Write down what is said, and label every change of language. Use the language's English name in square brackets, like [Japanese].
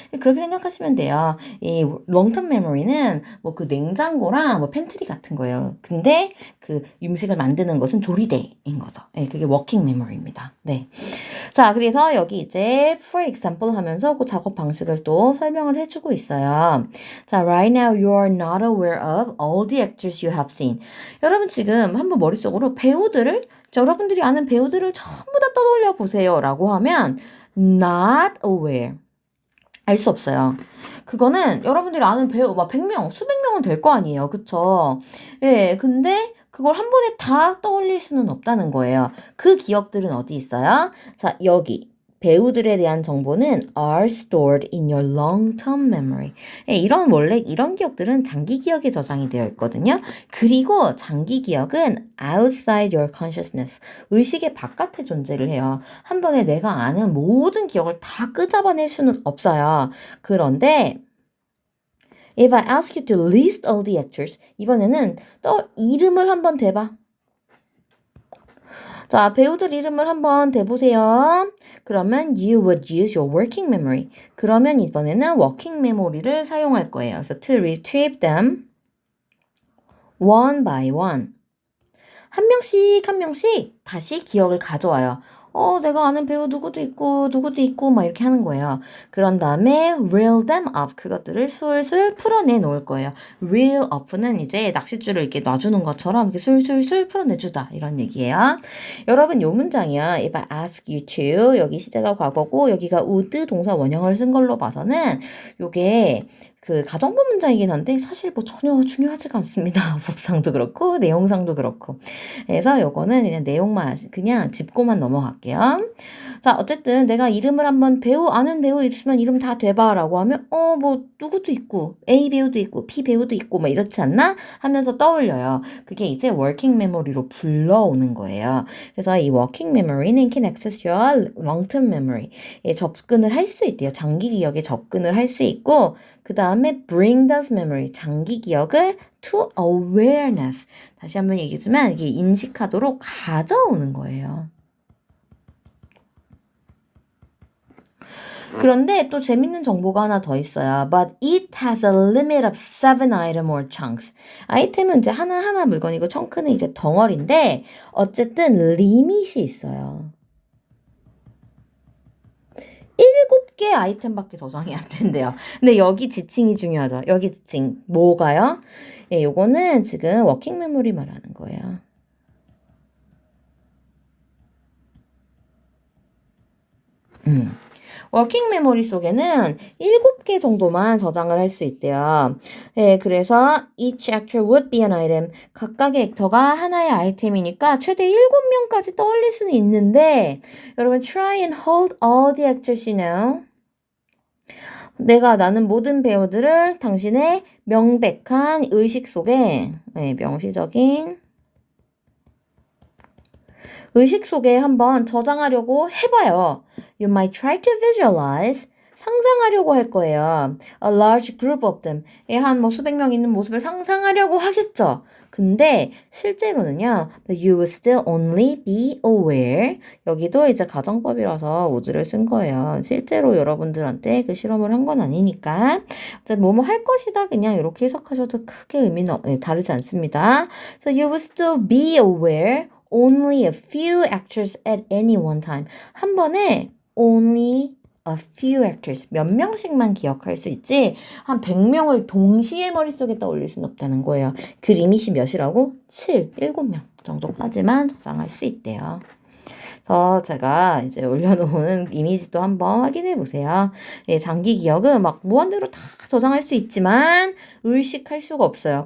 [Korean] 그렇게 생각하시면 돼요. 이 롱텀 메모리는 뭐 그 냉장고랑 뭐 팬트리 같은 거예요. 근데 그 음식을 만드는 것은 조리대인 거죠. 그게 워킹 메모리입니다. 네. 자, 그래서 여기 이제 for example 하면서 그 작업 방식을 또 설명을 해주고 있어요. [English] 자, right now you are not aware of all the actors you have seen. [Korean] 여러분 지금 한번 머릿속으로 여러분들이 아는 배우들을 전부 다 떠올려 보세요 라고 하면 [English] not aware. [Korean] 알 수 없어요. 그거는 여러분들이 아는 배우 막 100명, 수백 명은 될 거 아니에요. 그쵸? 근데 그걸 한 번에 다 떠올릴 수는 없다는 거예요. 그 기억들은 어디 있어요? 자, 여기. 배우들에 대한 정보는 [English] are stored in your long-term memory. [Korean] 이런 기억들은 장기 기억에 저장이 되어 있거든요. 그리고 장기 기억은 [English] outside your consciousness. [Korean] 의식의 바깥에 존재를 해요. 한 번에 내가 아는 모든 기억을 다 끄잡아낼 수는 없어요. [English] 그런데 If I ask you to list all the actors, [Korean] 이번에는 또 이름을 한번 대봐. 자, 배우들 이름을 한번 대보세요. 그러면 [English] you would use your working memory. [Korean] 그러면 이번에는 working memory를 사용할 거예요. 그래서 [English] to retrieve them one by one. [Korean] 한 명씩 한 명씩 다시 기억을 가져와요. 내가 아는 배우 누구도 있고 막 이렇게 하는 거예요. 그런 다음에 [English] reel them up. [Korean] 그것들을 술술 풀어내 놓을 거예요. reel up는 이제 낚싯줄을 이렇게 놔주는 것처럼 이렇게 술술술 풀어내주다 이런 얘기예요. 여러분 요 문장이요. If I ask you to 여기 시제가 과거고 여기가 would 동사 원형을 쓴 걸로 봐서는 요게 그 가정법 문장이긴 한데 사실 뭐 전혀 중요하지가 않습니다. 법상도 그렇고 내용상도 그렇고. 그래서 요거는 그냥 내용만 그냥 짚고만 넘어갈게요. 자, 어쨌든 내가 이름을 한번 아는 배우 있으면 이름 다 대봐라고 하면 뭐 누구도 있고 A 배우도 있고 B 배우도 있고 뭐 이렇지 않나 하면서 떠올려요. 그게 이제 working memory로 불러오는 거예요. 그래서 이 [English] working memory는 can access your long-term memory. [Korean] 예, 접근을 할 수 있대요. 장기 기억에 접근을 할 수 있고 그 다음에 [English] bring those memory, [Korean] 장기 기억을 [English] to awareness. [Korean] 다시 한번 얘기하지만 이게 인식하도록 가져오는 거예요. 그런데 또 재밌는 정보가 하나 더 있어요. [English] But it has a limit of 7 item or chunks. [Korean] 아이템은 이제 하나하나 물건이고 청크는 이제 덩어리인데 어쨌든 리밋이 있어요. 7개 아이템밖에 저장이 안 된대요. 근데 여기 지칭이 중요하죠. 여기 지칭 뭐가요? 예, 요거는 지금 워킹 메모리 말하는 거예요. 워킹 메모리 속에는 7개 정도만 저장을 할 수 있대요. 예, 그래서 [English] each actor would be an item. [Korean] 각각의 액터가 하나의 아이템이니까 최대 7명까지 떠올릴 수는 있는데 여러분 [English] try and hold all the actors you know. [Korean] 내가 나는 모든 배우들을 당신의 명백한 의식 속에 명시적인 의식 속에 한번 저장하려고 해봐요. [English] You might try to visualize. [Korean] 상상하려고 할 거예요. [English] A large group of them. [Korean] 한 뭐 수백 명 있는 모습을 상상하려고 하겠죠. 근데 실제로는요. [English] But you will still only be aware. [Korean] 여기도 이제 가정법이라서 would를 쓴 거예요. 실제로 여러분들한테 그 실험을 한 건 아니니까. 뭐뭐 할 것이다 그냥 이렇게 해석하셔도 크게 의미는 다르지 않습니다. [English] So you will still be aware. Only a few actors at any one time. [Korean] 한 번에 [English] only a few actors. [Korean] 몇 명씩만 기억할 수 있지 한 100명을 동시에 머릿속에 떠올릴 수는 없다는 거예요. 그 리밋이 몇이라고? 7명 정도까지만 저장할 수 있대요. 제가 이제 올려놓은 이미지도 한번 확인해 보세요. 예, 장기 기억은 막 무한대로 다 저장할 수 있지만 의식할 수가 없어요.